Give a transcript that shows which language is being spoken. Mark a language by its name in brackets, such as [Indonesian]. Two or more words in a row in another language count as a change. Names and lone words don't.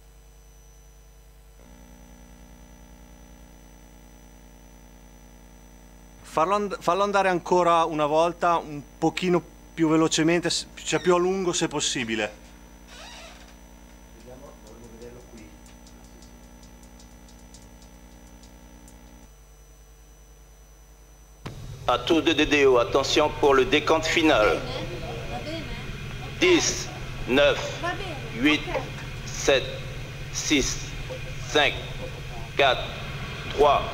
[Italian] Fallo andare ancora una volta, un pochino più velocemente, cioè più a lungo se possibile. Vediamo, voglio vederlo qui. [French] À tous de DDO, attention pour le décompte final. 10, 9, 8, 7, 6, 5, 4, 3,